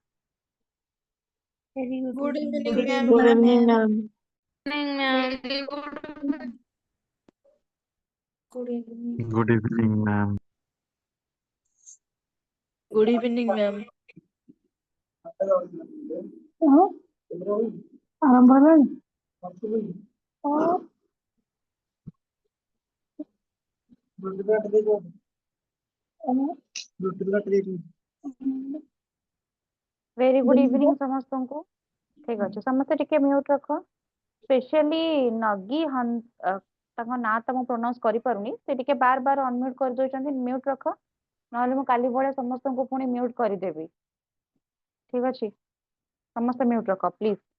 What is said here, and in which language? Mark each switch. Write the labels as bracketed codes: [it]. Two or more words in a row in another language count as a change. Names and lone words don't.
[en] Good evening, Good ma'am. evening, ma'am. Good evening. Good evening, ma'am. Good evening, ma'am. [or] ଆରମ୍ଭ ହେଲାଣି? [en] Very good evening ସମସ୍ତଙ୍କୁ। [or] ଠିକ ଅଛି, ସମସ୍ତେ ଟିକେ ମ୍ୟୁଟ୍ ରଖ। ସ୍ପେଶିଆଲି ନଗି ତାଙ୍କ ନାଁ ତ ମୁଁ ପ୍ରୋନାଉନ୍ସ କରିପାରୁନି, ସେ ଟିକେ ବାର ବାର ଅନମ୍ୟୁଟ୍ କରିଦଉଛନ୍ତି, ମ୍ୟୁଟ୍ ରଖ, ନହେଲେ ମୁଁ କାଲି ଭଳିଆ ସମସ୍ତଙ୍କୁ ପୁଣି ମ୍ୟୁଟ୍ କରିଦେବି। ଠିକ ଅଛି, ସମସ୍ତେ ମ୍ୟୁଟ୍ ରଖ ପ୍ଲିଜ।